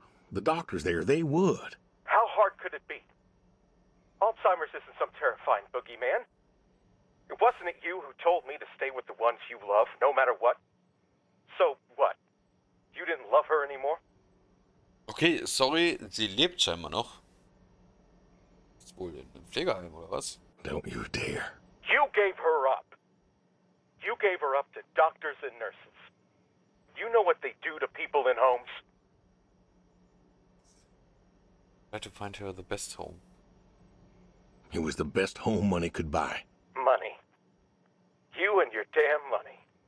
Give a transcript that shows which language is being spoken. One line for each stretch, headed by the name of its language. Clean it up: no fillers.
English: The doctors there, they would. How hard could it be? Alzheimer's isn't some terrifying boogeyman. It wasn't it you who told me to stay with the ones you love, no matter what? So what? You didn't love her anymore?
German: Okay, sorry, sie lebt scheinbar noch. Ist wohl in einem Pflegeheim oder was?
English: Don't you dare. You gave her up. You gave her up to doctors and nurses. You know what they do to people in homes? Try to find her the best home. It was the best home money could buy. Money. You and your damn money.